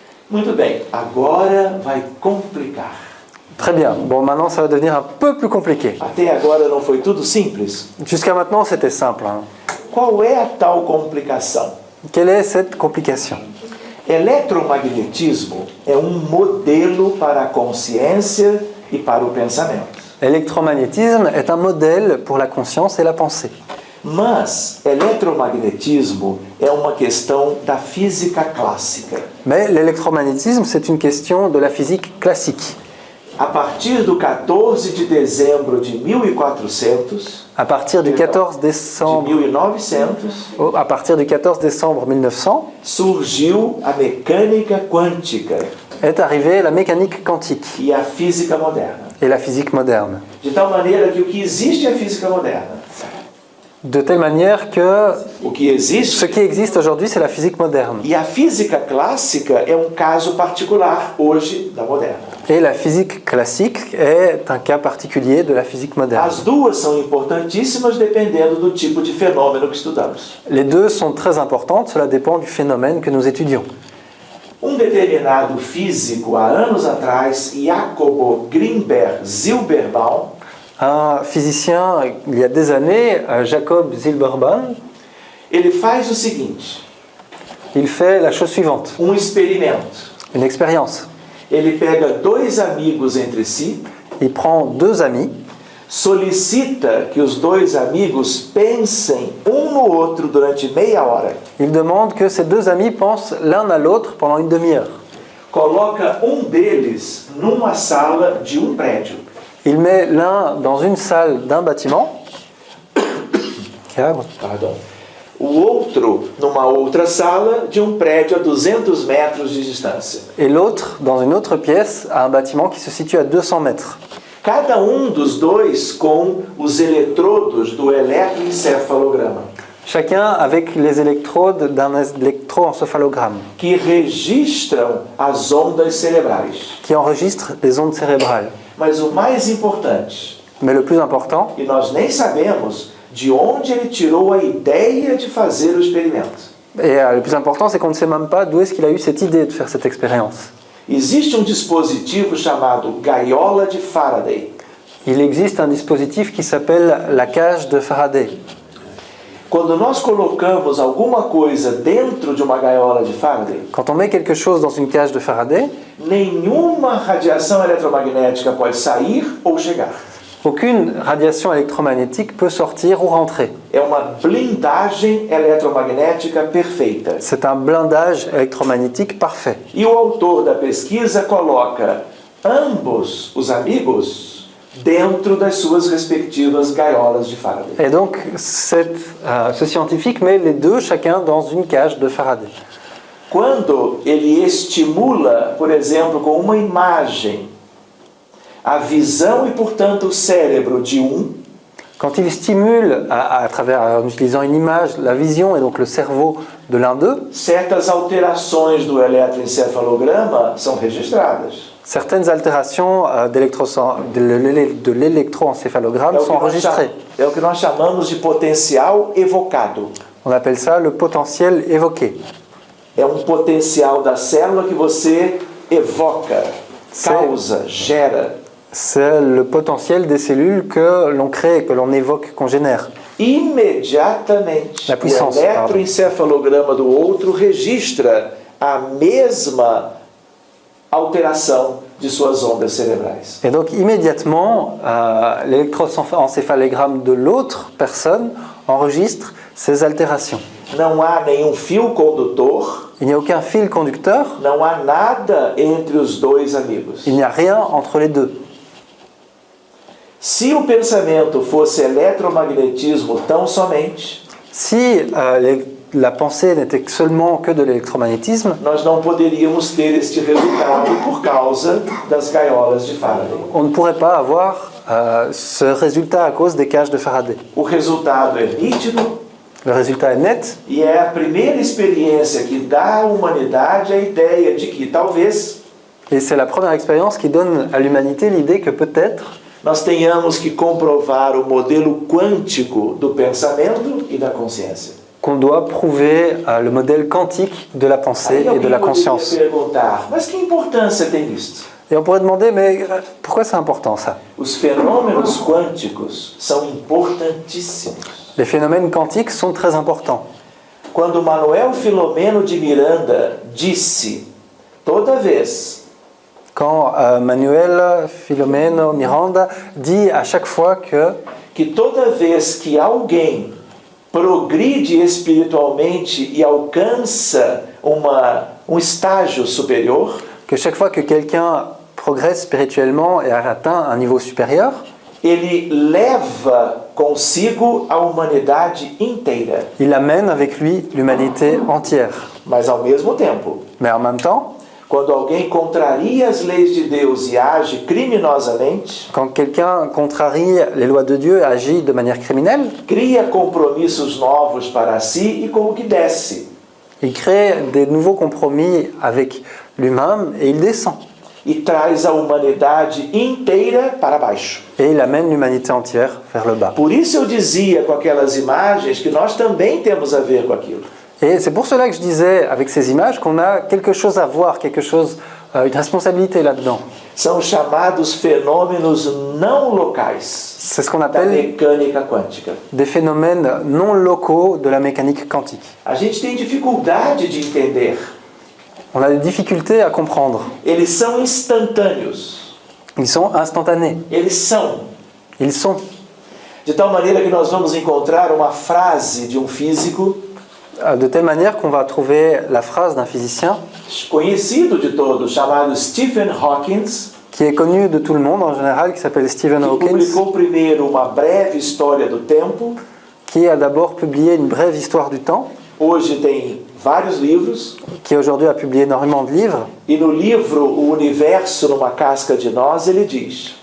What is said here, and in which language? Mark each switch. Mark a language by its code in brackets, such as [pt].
[pt] Muito bem, agora vai complicar. [fr] Très bien. Bon, maintenant, ça va devenir un peu plus compliqué. [pt] Até agora não foi tudo simples? [fr] Jusqu'à maintenant, c'était simple. Hein. [pt] Qual é a tal complicação? [fr] Quelle est cette complication? [pt] Eletromagnetismo é um modelo para a consciência e para o pensamento. [fr] L'électromagnétisme est un modèle pour la conscience et la pensée. [pt] Mas eletromagnetismo é uma questão da física clássica. [fr] Mais l'électromagnétisme, c'est une question de la physique classique. [pt] A partir do 14 de dezembro de 1400, [fr] À partir du 14 de décembre, 1900, à partir du 14 décembre 1900, [pt] surgiu a mecânica quântica [fr] est arrivée la mécanique quantique [pt] e a física moderna. [fr] et la physique moderne. [pt] De tal maneira que o que existe é a física moderna. [fr] De telle manière que [pt] O que existe. [fr] ce qui existe aujourd'hui, c'est la physique moderne. [pt] E a física clássica é um caso particular hoje da moderna. [fr] Et la physique classique est un cas particulier de la physique moderne. [pt] As duas são importantíssimas dependendo do tipo de fenômeno que estudamos. [fr] Les deux sont très importantes, cela dépend du phénomène que nous étudions. [pt] Determinado físico, há anos atrás, Jacobo Grimberg Zilberbaum, [fr] Un physicien, il y a des années, Jacob Zilberbaum, [pt] ele faz o seguinte, [fr] il fait la chose suivante, [pt] experimento. [fr] une expérience. [pt] Ele pega dois amigos entre si, [fr] Il prend deux amis, [pt] solicita que os dois amigos pensem no outro durante meia hora. [fr] il demande que ces deux amis pensent l'un à l'autre pendant une demi-heure. [pt] Coloca deles numa sala de prédio. [fr] Il met l'un dans une salle d'un bâtiment, Pardon. [pt] O outro numa outra sala de prédio a 200 metros de distância. [fr] et l'autre dans une autre pièce à un bâtiment qui se situe à 200 mètres. [pt] Cada dos dois com os eletrodos do eletroencefalograma, [fr] Chacun avec les électrodes d'un électroencéphalogramme [pt] que registram as ondas cerebrais. [fr] qui enregistre les ondes cérébrales. [pt] Mas o mais importante, [fr] Mais le plus important, [pt] e nós nem sabemos de onde ele tirou a ideia de fazer o experimento. [fr] et le plus important, c'est qu'on ne sait même pas d'où est-ce qu'il a eu cette idée de faire cette expérience. [pt] Existe dispositivo chamado gaiola de Faraday. [fr] Il existe un dispositif qui s'appelle la cage de Faraday. [pt] Quando nós colocamos alguma coisa dentro de uma gaiola de Faraday, [fr] Quand on met quelque chose dans une cage de Faraday, [pt] nenhuma radiação eletromagnética pode sair ou chegar. [fr] aucune radiation électromagnétique peut sortir ou rentrer. [pt] É uma blindagem eletromagnética perfeita. [fr] C'est un blindage électromagnétique parfait. [pt] E o autor da pesquisa coloca ambos os amigos dentro das suas respectivas gaiolas de Faraday. [fr] Et donc, ce scientifique met les deux chacun dans une cage de Faraday. [pt] Quando ele estimula, por exemplo, com uma imagem, a visão e, portanto, o cérebro de [fr] Quand il stimule en utilisant une image, la vision et donc le cerveau de l'un d'eux, [pt] certas alterações do eletroencefalograma são registradas. [fr] certaines altérations de l'électroencéphalogramme sont enregistrées. [pt] É o que nós chamamos de potencial evocado. [fr] On appelle ça le potentiel évoqué. [pt] É potencial da célula que você evoca, causa, gera. [fr] C'est le potentiel des cellules que l'on crée, que l'on évoque, qu'on génère. [pt] Imediatamente, [fr] La puissance, [pt] o eletroencefalograma do outro registra a mesma alteração de suas ondas cerebrais. [fr] Et donc immédiatement, l'électroencéphalogramme de l'autre personne enregistre ces altérations. [pt] Não há nenhum fio condutor, [fr] Il n'y a aucun fil conducteur, [pt] não há nada entre os dois amigos. [fr] il n'y a rien entre les deux. [pt] Se o pensamento fosse eletromagnetismo tão somente, [fr] Si la pensée n'était seulement que de l'électromagnétisme, [pt] nós não poderíamos ter este resultado por causa das gaiolas de Faraday. [fr] on ne pourrait pas avoir ce résultat à cause des cages de Faraday. [pt] O resultado é nítido [fr] Le résultat est net [pt] e é a primeira experiência que dá à humanidade a ideia de que talvez [fr] et c'est la première expérience qui donne à l'humanité l'idée que peut-être [pt] nós tenhamos que comprovar o modelo quântico do pensamento e da consciência. [fr] qu'on doit prouver le modèle quantique de la pensée et de la conscience. [pt] Perguntar, mas que importância tem isto? [fr] Et on pourrait demander, mais pourquoi c'est important ça? [pt] Os fenômenos quânticos são importantíssimos. [fr] Les phénomènes quantiques sont très importants. [pt] Quando Manuel Filomeno de Miranda disse, toda vez [fr] Quand Manuel Filomeno Miranda dit à chaque fois [pt] que toda vez que alguém progride espiritualmente e alcança estágio superior, [fr] que chaque fois que quelqu'un progresse spirituellement et a atteint un niveau supérieur, [pt] ele leva consigo a humanidade inteira. [fr] il amène avec lui l'humanité entière. [pt] Mas ao mesmo tempo, [fr] Mais en même temps, [pt] quando alguém contraria as leis de Deus e age criminosamente, [fr] Quand quelqu'un contrarie les lois de Dieu et agit de manière criminelle, [pt] cria compromissos novos para si e como que desce. [fr] il crée des nouveaux compromis avec lui-même et il descend. [pt] E traz a humanidade inteira para baixo. [fr] Et il amène l'humanité entière vers le bas. [pt] Por isso eu dizia com aquelas imagens que nós também temos a ver com aquilo. [fr] Et c'est pour cela que je disais avec ces images qu'on a quelque chose à voir, une responsabilité là-dedans. [pt] São chamados fenômenos não locais [fr] C'est ce qu'on [pt] da [fr] appelle [pt] mecânica quântica. [fr] des phénomènes non locaux de la mécanique quantique. [pt] A gente tem dificuldade de entender. [fr] On a des difficultés à comprendre. [pt] Eles são instantâneos. [fr] Ils sont instantanés. [pt] Eles são. [fr] Ils sont. [pt] De tal maneira que nós vamos encontrar uma frase de um físico [fr] De telle manière qu'on va trouver la phrase d'un physicien [pt] conhecido de todos, chamado Stephen Hawking, [fr] qui est connu de tout le monde en général, qui s'appelle Stephen [pt] que [fr] Hawking, [pt] publicou primeiro uma breve história do tempo. [fr] qui a d'abord publié une brève histoire du temps, [pt] Hoje tem vários livros. [fr] qui aujourd'hui a publié énormément de livres. [pt] E no livro O Universo numa Casca de Noz, ele diz: